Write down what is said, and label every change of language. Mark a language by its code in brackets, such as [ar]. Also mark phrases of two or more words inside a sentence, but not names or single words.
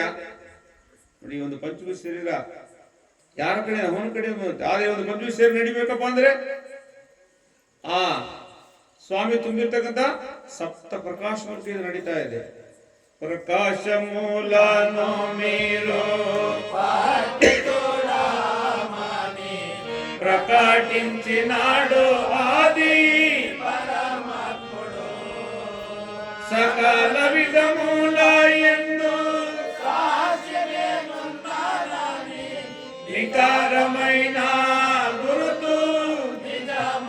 [kn] ನೋಡಿ, ಒಂದು ಪಂಚಭೂತ ಶರೀರ ಯಾರ ಕಡೆ? ಅವನ ಕಡೆ. ಅದೇ ಒಂದು ಪಂಚಭೂತ ಶರೀರ ನಡಿಬೇಕಪ್ಪ ಅಂದ್ರೆ ಆ ಸ್ವಾಮಿ ತುಂಬಿರ್ತಕ್ಕಂಥ ಸಪ್ತ ಪ್ರಕಾಶ ಮೂರ್ತಿ ನಡೀತಾ ಇದೆ. ಪ್ರಕಾಶ ಮೂಲ ಮೀರೋ [te] ప్రకటించినాడు ఆది పరమాత్ముడు సకల విధముల యందు సాక్షివేనున్నాడని వికారమైన గురుతు నిజము